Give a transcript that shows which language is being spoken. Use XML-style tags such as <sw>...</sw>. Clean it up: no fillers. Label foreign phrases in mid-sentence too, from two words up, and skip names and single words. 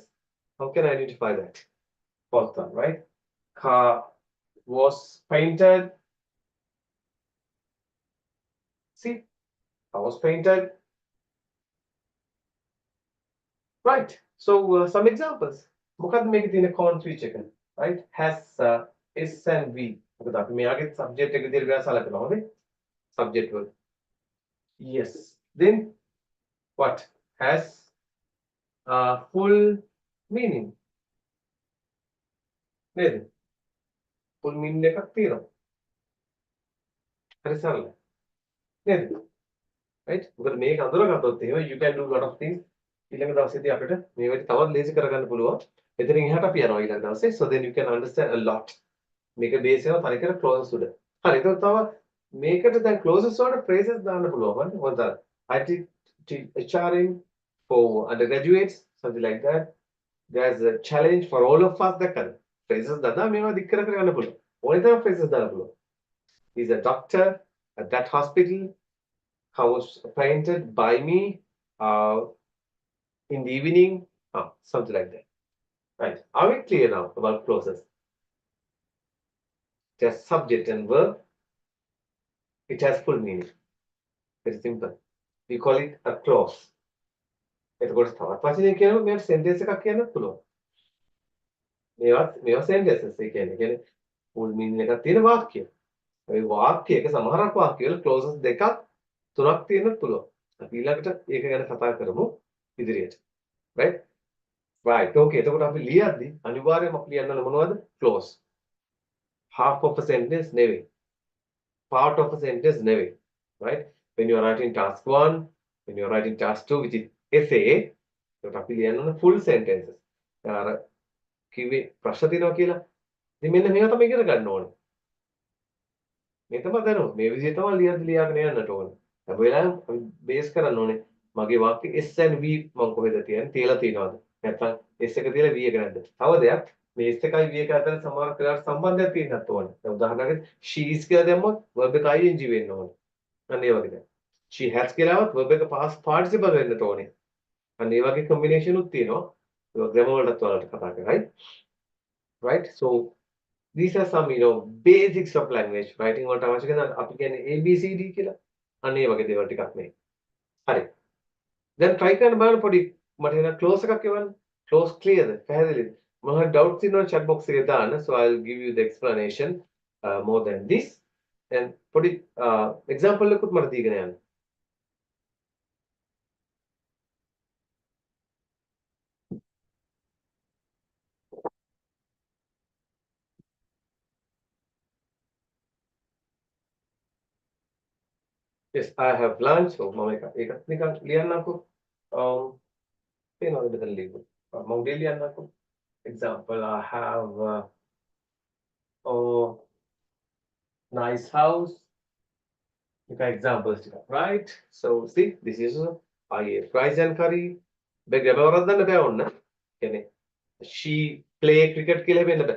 <en>How can I identify that? Fourth one, right? Car was painted. See, car was painted. Right. So some examples.</en> <si>මොකද්ද මේකේ තියෙන common feature එක?</si> <en>Right? Has S and V.</en> <si>මොකද අපි මෙයාගේ subject එක විදිහට ගා සලකනවා හොඳේ.</si> <en>Subject word. Yes. Then what? Has full meaning.</en> <si>නේද?</si> <en>Full meaning</en> <si>එකක් තියෙනවා. හරි සරලයි. නේද?</si> <en>Right?</en> <si>මොකද මේක අඳුරගත්තොත් එහෙම</si> <en>you can do a lot of things.</en> <si>ඊළඟ දවසේදී අපිට මේ වැඩි තවත් ලේසි කරගන්න පුළුවන්. එතනින් එහාට අපි යනවා ඊළඟ දවසේ.</si> <en>So then you can understand a lot.</en> <si>මේක බේස් වෙනවා තනිකර clauses උඩ. හරි. ඒක තව මේකට දැන් clauses වලට phrases දාන්න පුළුවන්.</si> <en>මොකද I teach HRM for undergraduates, something like that. there's a challenge for all of us</en> <si>දැක්කද phrases දන්නා මේවා දික් කර කර යන්න පුළුවන් ඕනේ තරම් phrases දාන්න පුළුවන්.</si> <en>He's a doctor at that hospital was appointed by me in the evening, something like that. Right. Are we clear now about clauses? Just subject and verb. It has full meaning. Very simple. We call it a clause.</en> <si>එතකොට තවත් වචනයක් කියනකොට මේකට sentence එකක් කියන්නත් පුළුවන්. මේවා sentences ඒ කියන්නේ full meaning එකක් තියෙන වාක්‍ය. ඒ වාක්‍යයක සමහරක් වාක්‍යවල clauses දෙකක් තුනක් තියෙන්නත් පුළුවන්. අපි ඊළඟට ඒක ගැන කතා කරමු ඉදිරියට.</si> <en>Right? Right. Okay.</en> <si>එතකොට අපි ලියද්දි අනිවාර්යයෙන්ම අපි ලියන්න ඕන මොනවද?</si> <en>Clause. Half of a sentence නෙවෙයි. Part of a sentence නෙවෙයි. Right? When you are writing task 1, when you are writing task 2, which is essay,</en> <si>එතකොට අපි ලියන්න ඕන full sentences. අර කිව්වේ ප්‍රශ්න තියෙනවා කියලා. ඉතින් මෙන්න මේවා තමයි ඉගෙන ගන්න ඕනේ. මේ තමයි දැනුම. මේ විදිහට තමයි ලියාගෙන යන්නට ඕනේ. හැම වෙලාවෙම අපි බේස් කරන්න ඕනේ. මගේ වාක්‍ය</si> <en>S and V</en> <si>මම කොහෙද තියලා තියෙනවද? නැත්නම් S එක තියලා V එක නැද්ද? තව දෙයක් මේ S එකයි V එක අතර සමහර වෙලාවට සම්බන්ධයක් තියෙන්නත් ඕනේ. දැන් උදාහරණයක්</si> <en>she is</en> <si>කියලා දැම්මොත් verb එක ing වෙන්න ඕනේ. අන්න ඒ වගේ දැන්.</si> <en>she has</en> <si>කියලාවත් verb එක</si> <en>past participle</en> <si>වෙන්නට ඕනේ. අන්න ඒ වගේ combination උත් තියෙනවා. ඒක grammar වලටත් ඔයාලට කතා කරා.</si> <en>Right? So these are some basics of language writing</en> <si>වලට අවශ්‍ය කරන අපි කියන්නේ</si> <en>ABCD කියලා.</en> <si>අන්න ඒ වගේ දේවල් ටිකක් මේ. හරි. දැන් try කරන්න බලන්න පොඩි මට එන close එකක් එවන්න. Close clearද? පැහැදිලිද? මොනවද doubts තියෙනවා</si> <en>chat box</en> <si>එකේ දාන්න.</si> <en>So I'll give you the explanation more than this.</en> <si>And පොඩි example එකකුත් මට දීගෙන යන්න.</si> <en>Yes, I have lunch.</en> <si>So මම ඒකත් නිකන් ලියන්නකෝ. පේනවද මෙතන ලියපු? මම උදේ ලියන්නකෝ.</si> <en>Example, I have nice house. Look at examples, right? So see, this is prize and curry. Big about than the bound. She play cricket kill him in the bed.</en>